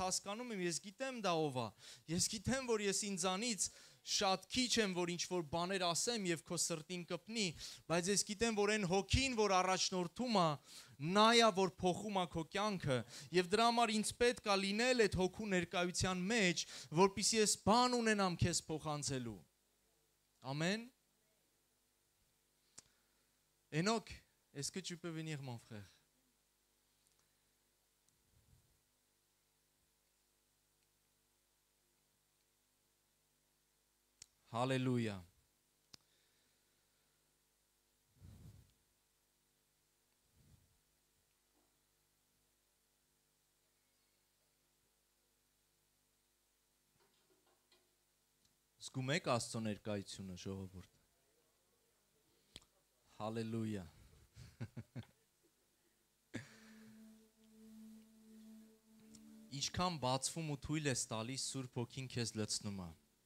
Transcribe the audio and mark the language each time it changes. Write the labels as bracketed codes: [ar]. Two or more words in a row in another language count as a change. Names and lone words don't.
[hy] հասկանում եմ, ես գիտեմ դա ով է։ Ես գիտեմ, որ ես ինձանից շատ քիչ եմ, որ ինչ որ բաներ ասեմ եւ քո սրտին կպնի, բայց ես գիտեմ, որ այն հոգին, որ առաջնորդում է, նա է, որ փոխում է քո կյանքը, եւ դրա համար ինձ պետք է լինել այդ հոգու ներկայության մեջ, որպեսզի ես բան ունենամ քեզ փոխանցելու։ Ամեն։ Enoch, [fr] est-ce que tu peux venir, mon frère? [hy] Hallelujah. Զգում եք Աստծո ներկայությունը, ժողովուրդ։ Հալելույա։ Ինչքան բացվում ու թույլ ես տալիս, Սուրբ Հոգին քեզ լցնում է։